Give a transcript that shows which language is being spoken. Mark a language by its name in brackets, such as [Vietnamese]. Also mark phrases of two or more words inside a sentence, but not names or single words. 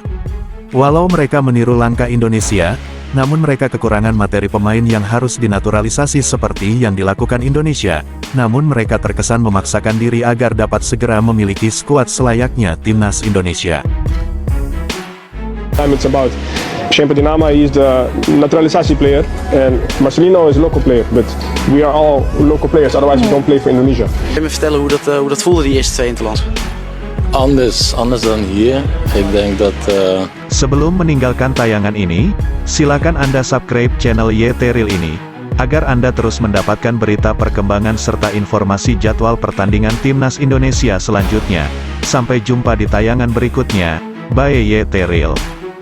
[Indonesian] Walau mereka meniru langkah Indonesia, namun mereka kekurangan materi pemain yang harus dinaturalisasi seperti yang dilakukan Indonesia, namun mereka terkesan memaksakan diri agar dapat segera memiliki skuad selayaknya timnas Indonesia. [English] It's about Shane Patinama is the naturalisasi player, and Marcelino is a local player. But we are all local players, otherwise we don't play for Indonesia. [Dutch] Kun je me vertellen hoe dat voelde, die eerste 2 interlands? Anders dan hier. Ik denk dat... [Indonesian] Sebelum meninggalkan tayangan ini, silakan Anda [English] subscribe channel [Indonesian] YT Real ini, agar Anda terus mendapatkan berita perkembangan serta informasi jadwal pertandingan Timnas Indonesia selanjutnya. Sampai jumpa di tayangan berikutnya. [English] Bye YT Real.